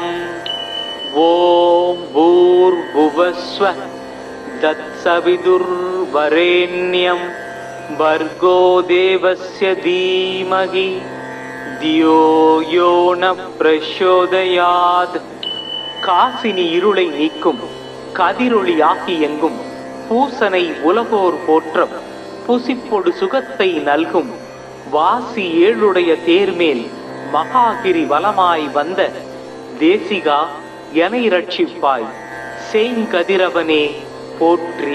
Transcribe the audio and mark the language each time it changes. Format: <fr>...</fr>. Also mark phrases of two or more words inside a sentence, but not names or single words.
<sa>ओम भूर्भुवस्वः तत्सवितुर्वरेण्यं भर्गो देवस्य धीमहि धियो यो न प्रचोदयात्.</sa> <ta>காசினி இருளை நீக்கும் கதிரொளியாகி எங்கும் பூசனை உலகோர் போற்றம் புசிப்பொடு சுகத்தை நல்கும் வாசி ஏழுடைய தேர்மேல் மகாகிரி வலமாய் வந்த தேசிகா எனை ரட்சிப்பாய் சேங்கதிரவனே போற்றி.</ta>